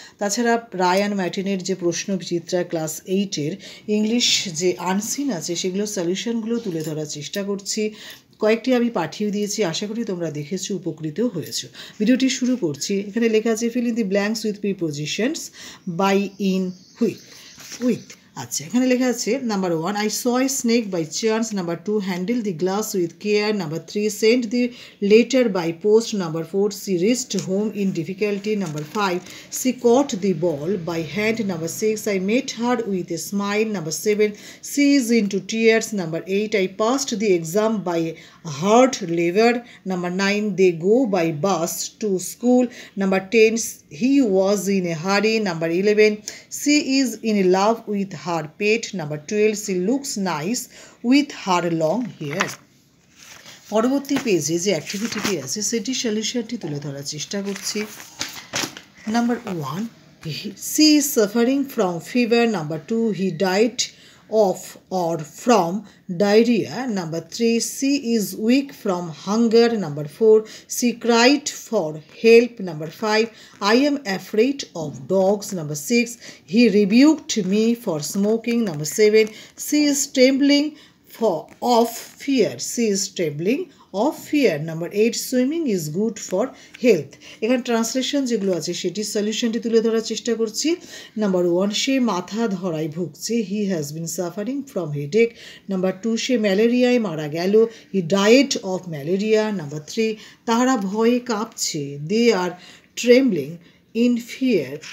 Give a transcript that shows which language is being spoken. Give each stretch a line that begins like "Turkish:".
Bangla: তাছাড়া রায়ান ম্যাটিনের যে প্রশ্নবিচিত্রা class 8-এর English যে আনসিন আছে, সেগুলোর সলিউশনগুলো তুলে ধরার চেষ্টা করছি। কয়েকটি আমি পাঠিয়ে দিয়েছি, আশা করি তোমরা দেখেছো, উপকৃত হয়েছো। ভিডিওটি শুরু করছি। এখানে লেখা আছে
English: Fill in the blanks with prepositions by, in, with.
Bangla: আচ্ছা, এখানে লেখা আছে number
English: 1, I saw a snake by chance. Number 2, handle the glass with care. Number 3, send the letter by post. Number 4, she reached home in difficulty. Number 5, she caught the ball by hand. Number 6, I met her with a smile. Number 7, she is into tears. Number 8, I passed the exam by hard labor. Number 9, they go by bus to school. Number 10, he was in a hurry. Number 11, she is in love with her pet. Number 12, she looks nice with her long hair.
Bangla: পরবর্তী পেজে যে অ্যাক্টিভিটিটি আছে সেটি সলিউশনটি তুলে ধরার চেষ্টা করছি।
English: Number 1, she is suffering from fever. Number 2, he died of or from diarrhea. Number 3, she is weak from hunger. Number 4, she cried for help. Number 5, I am afraid of dogs. Number 6, he rebuked me for smoking. Number 7, she is trembling of fear. She is trembling of fear. Number 8, swimming is good for health.
Bangla: এখানে translation যেগুলো আছে সেটি সলিউশনটি তুলে ধরার চেষ্টা করছি। Number 1, সে মাথা ধরায় ভুগছে,
English: He has been suffering from headache. Number 2,
Bangla: সে ম্যালেরিয়ায় মারা গেল,
English: He died of malaria. Number 3,
Bangla: তাহারা ভয়ে কাঁপছে,
English: They are trembling in fear.